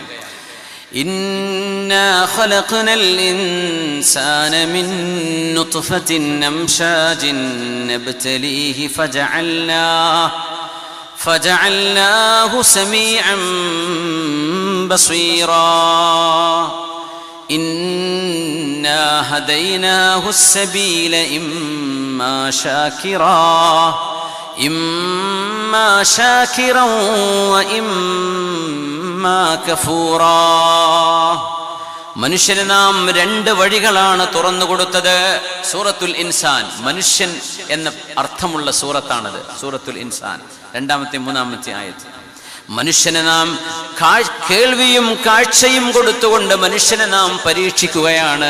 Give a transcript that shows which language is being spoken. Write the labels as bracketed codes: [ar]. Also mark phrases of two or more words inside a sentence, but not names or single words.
[ar] إنا خلقنا الإنسان من نطفة أمشاج نبتليه فجعلناه سميعا بصيرا. إنا هديناه السبيل إما شاكرا وإما كفورا. [ml] മനുഷ്യന് നാം രണ്ട് വഴികളാണ് തുറന്നു കൊടുത്തത്. സൂറത്തുൽ ഇൻസാൻ, മനുഷ്യൻ എന്ന അർത്ഥമുള്ള സൂറത്താണത്. സൂറത്തുൽ ഇൻസാൻ 2-ാമത്തെ 3-ാമത്തെ ആയത്ത്. മനുഷ്യനെ നാം കേൾവിയും കാഴ്ചയും കൊടുത്തുകൊണ്ട് മനുഷ്യനെ നാം പരീക്ഷിക്കുകയാണ്.